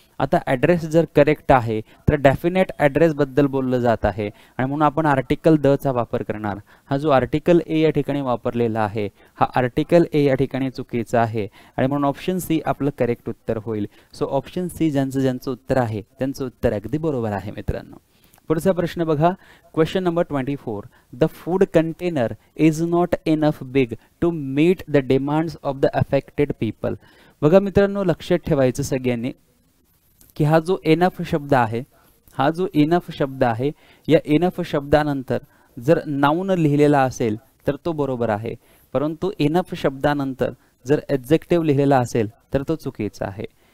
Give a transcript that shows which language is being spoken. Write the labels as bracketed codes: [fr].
[mr] आता ॲड्रेस जर करेक्ट आहे तर डेफिनेट ॲड्रेस बद्दल बोललं जात आहे आणि म्हणून आपण आर्टिकल द चा वापर करणार. हा जो आर्टिकल ए या ठिकाणी वापरलेला आहे हा आर्टिकल ए या ठिकाणी चुकीचा आहे आणि म्हणून ऑप्शन सी आपलं करेक्ट उत्तर होईल. सो ऑप्शन सी ज्यांचं उत्तर आहे त्यांचं उत्तर अगदी बरोबर आहे मित्रांनो. पुढचा प्रश्न बघा, [en] Question number 24, the food container is not enough big to meet the demands of the affected people. [mr] बघा मित्रांनो लक्षात ठेवायचं सगळ्यांनी की हा जो इनफ शब्द आहे, हा जो इनफ शब्द आहे या इनफ शब्दानंतर जर नाउन लिहिलेला असेल तर तो बरोबर आहे, परंतु इनफ शब्दानंतर जर ॲडजेक्टिव्ह लिहिलेला असेल तर तो चुकीचा आहे.